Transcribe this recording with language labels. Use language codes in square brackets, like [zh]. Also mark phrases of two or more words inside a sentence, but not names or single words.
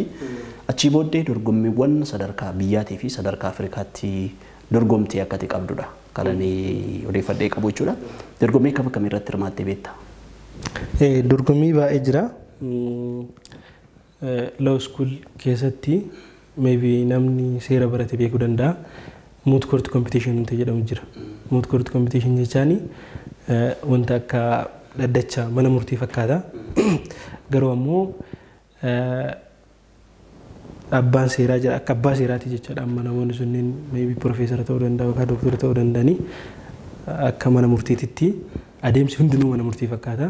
[om] Achii booddee dorgommiiwwan sadarkaa biyyaatii fi sadarkaa Afrikaatti dorgomtee akkati qabdudha. Kananii odeeffadhee qabu jechuudha. Dorgommii kam irratti hirmaattee beektaa? Dorgommii baay'ee jira. [en] Law school [om] keessatti maybe namni seera barate beekuu danda'a. [en] Moot court competition [om] wanta jedhamu jira. [en] Moot court competition [om] jechaani wanta akka dhaddacha mana murtii fakkaata. Garuu ammoo abbaan seeraa jira akka abbaa seeraati jechuudha. Amma namoonni sunniin maybe profeesara ta'uu danda'u yookaan doktara ta'uu danda'anii akka mana murtiititti adeemsi hundinuu mana murtii fakkaata.